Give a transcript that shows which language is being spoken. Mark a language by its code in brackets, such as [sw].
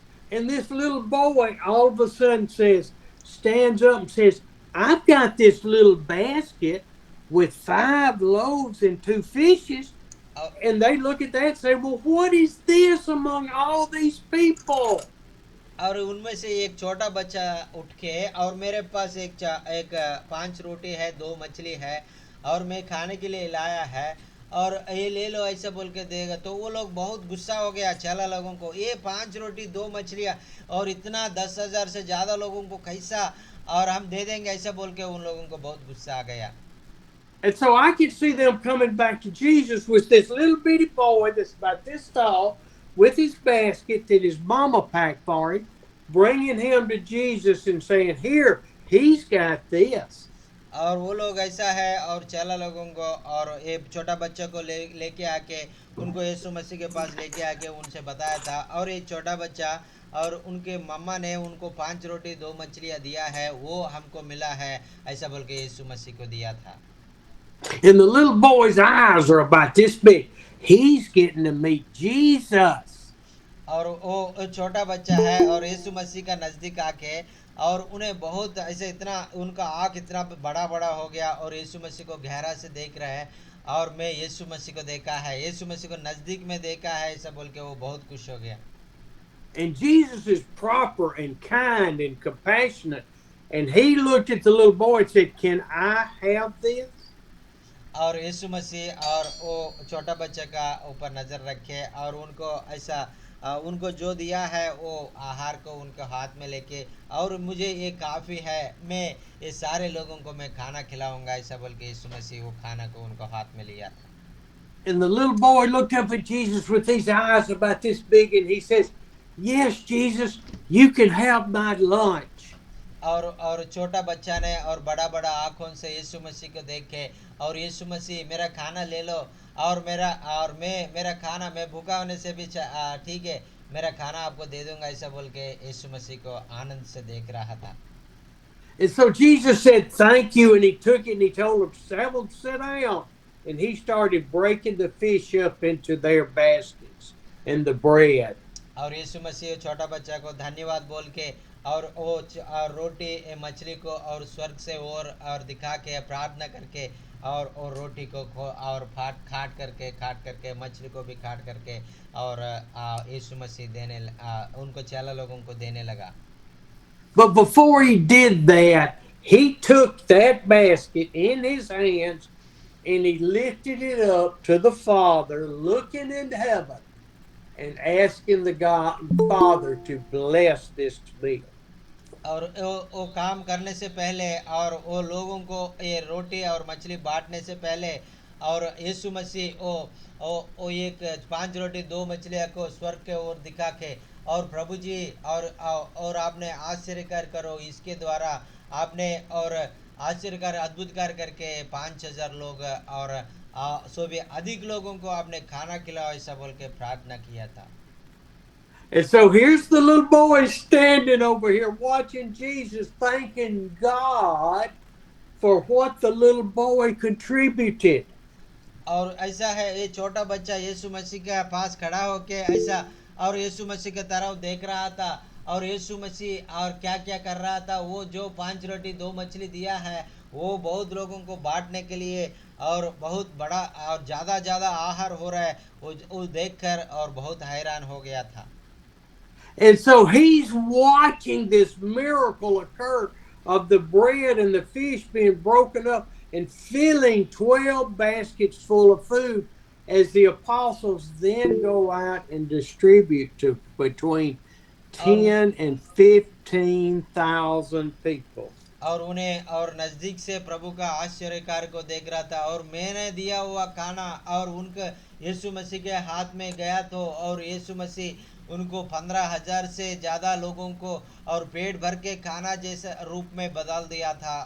[en] And this little boy all of a sudden stands up and says, I've got this little basket with 5 loaves and 2 fishes. And they look at that and say, well, what is this among all these people? [hi] और उनमें से एक छोटा बच्चा उठ के, और मेरे पास एक 5 रोटी है, 2 मछली है, और मैं खाने के लिए लाया है, और ये ले लो ऐसा बोल के देगा। तो वो लोग बहुत गुस्सा हो गया चला लोगों को, ये 5 रोटी 2 मछलियाँ और इतना 10,000 से ज़्यादा लोगों को कैसा और हम दे देंगे ऐसा बोल के उन लोगों को बहुत गुस्सा आ गया। [en] And so I could see them coming back to Jesus with this little bitty boy that's about this tall with his basket that his mama packed for him, bringing him to Jesus and saying, here, he's got this. [hi] और वो लोग ऐसा है और चला लोगों को और एक छोटा बच्चा को लेके आके उनको यीशु मसीह के पास लेके आके उनसे बताया था, और एक छोटा बच्चा और उनके मम्मा ने उनको 5 रोटी 2 मछलियाँ दिया है, वो हमको मिला है ऐसा बोल के यीशु मसीह को दिया था। [en] And the little boy's eyes are about this big. He's getting to meet Jesus. [hi] और वो छोटा बच्चा है और यीशु मसीह का नज़दीक आके, और उन्हें बहुत ऐसे इतना उनका आँख इतना बड़ा बड़ा हो गया और यीशु मसीह को गहरा से देख रहे हैं, और मैं यीशु मसीह को देखा है, यीशु मसीह को नज़दीक में देखा है ऐसा बोल के वो बहुत खुश हो गया। [en] And Jesus is proper and kind and compassionate. And he looked at the little boy and said, can I have this? [hi] और यीशु मसीह और वो छोटा बच्चे का ऊपर नज़र रखे और उनको ऐसा उनको जो दिया है वो आहार को उनके हाथ में लेके, और मुझे ये काफ़ी है, मैं ये सारे लोगों को मैं खाना खिलाऊंगा ऐसा बोल के यीशु मसीह वो खाना को उनको हाथ में लिया था। [en] And the little boy looked up at Jesus with his eyes about this big and he says, yes, Jesus, you can have my lunch. [hi] और छोटा बच्चा ने और बड़ा बड़ा आँखों से यीशु मसीह को देखे, और यीशु मसीह मेरा खाना ले लो, और मेरा खाना मैं भूखा होने से भी ठीक है, मेरा खाना आपको दे दूंगा ऐसा बोल के यीशु मसीह को आनंद से देख रहा था। [en] And so Jesus said, "Thank you," and he took it and he told them, "Seven, sit down." And he started breaking the fish up into their baskets and the bread. [hi] और यीशु मसीह छोटा बच्चा को धन्यवाद बोल के और वो और रोटी मछली को और स्वर्ग से और दिखा के प्रार्थना करके और रोटी को और खाट करके मछली को भी खाट करके और यीशु मसीह उनको चेला लोगों को देने लगा. [en] But before he did that, he took that basket in his hands and he lifted it up to the Father, looking into heaven and asking the Father to bless this meal. [hi] और वो काम करने से पहले और वो लोगों को ये रोटी और मछली बांटने से पहले और यीशु मसीह वो एक 5 रोटी 2 मछलियाँ को स्वर्ग के ओर दिखा के और प्रभु जी और आपने आश्चर्यकार करो इसके द्वारा आपने और आश्चर्यकार अद्भुत कार्य करके 5,000 लोग और सो भी अधिक लोगों को आपने खाना खिलाओ ऐसा बोल के प्रार्थना किया था. [en] And so here's the little boy standing over here watching Jesus, thanking God for what the little boy contributed. [hi] और ऐसा है ये छोटा बच्चा यीशु मसीह के पास खड़ा होके ऐसा और यीशु मसीह की तरफ देख रहा था और यीशु मसीह और क्या क्या कर रहा था. वो जो 5 रोटी 2 मछली दिया है वो बहुत लोगों को बांटने के लिए और बहुत बड़ा और ज़्यादा आहार हो रहा है वो देखकर और बहुत हैरान हो गया था. [en] And so he's watching this miracle occur of the bread and the fish being broken up and filling 12 baskets full of food as the apostles then go out and distribute to between 10 and 15,000 people. [hi] और उन्हें और नज़दीक से प्रभु का आश्चर्य कार्य को देख रहा था और मैंने दिया हुआ खाना और उनके यीशु मसीह के हाथ में गया तो और यीशु मसीह उनको 15,000 से ज़्यादा लोगों को और पेट भर के खाना जैसे रूप में बदल दिया था.